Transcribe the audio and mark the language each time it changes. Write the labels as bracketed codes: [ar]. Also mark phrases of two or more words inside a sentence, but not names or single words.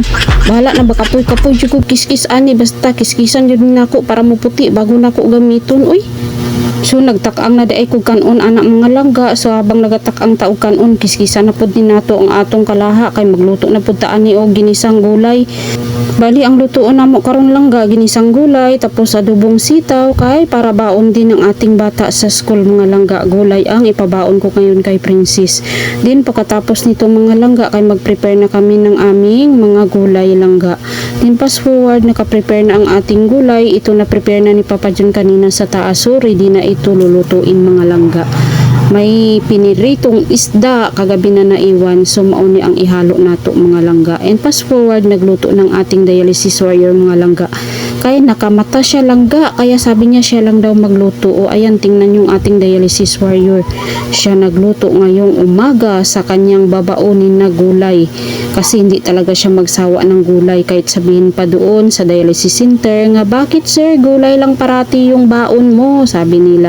[ceb] Bahala na ba kapoy jud ko kiskis ani, basta kiskisan jud nako para muputi bago nako gamiton So nagtak-ang na daay kog kanon anak mga langga. So habang nagatak-ang ta og kanon, kiskisan na pud ni nato ang atong kalaha kay magluto na pud ta ani og ginisang gulay. Bali ang lutoon namo karon langga ginisang gulay tapos adobong sitaw kay [tl] para baon din ang ating bata sa school [ceb] mga langga. [tl] Gulay ang ipabaon ko ngayon kay Princess. Din pagkatapos nito mga langga kay mag-prepare na kami ng aming mga gulay langga. Din [en] fast forward [tl] naka-prepare na ang ating gulay. Ito na prepare na ni Papa John kanina sa taas. So ready na ito lulutuin mga langga. May piniritong isda kagabi na naiwan, [ceb] so mauni ang ihalo nato mga langga. [tl] And [en] fast forward [tl] nagluto ng ating [en] dialysis warrior [tl] mga langga. Kaya nakamata siya langga, kaya sabi niya siya lang daw magluto. Ayan, tingnan yung ating [en] dialysis warrior. [tl] Siya nagluto ngayong umaga sa kanyang babaonin na gulay. Kasi hindi talaga siya magsawa ng gulay kahit sabihin pa doon sa [en] dialysis center [tl] nga, bakit sir, gulay lang parati yung baon mo, sabi nila.